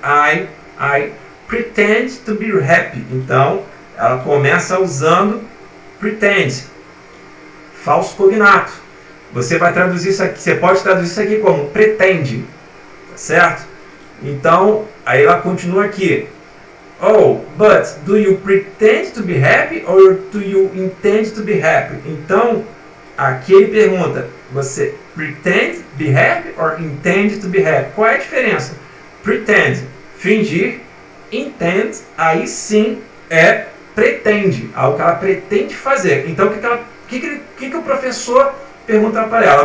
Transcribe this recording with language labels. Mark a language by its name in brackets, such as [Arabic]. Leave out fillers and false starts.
[English] I pretend to be happy. [Portuguese] Então, ela começa usando pretend, falso cognato. Você vai traduzir isso aqui, você pode traduzir isso aqui como pretende, tá certo? Então, aí ela continua aqui. [English] Oh, but do you pretend to be happy or do you intend to be happy? [Portuguese] Então, aqui ele pergunta, você pretend be happy or intend to be happy? Qual é a diferença? Pretend, fingir. Intend, aí sim pretende, algo que ela pretende fazer. Então, o que o professor pergunta para ela?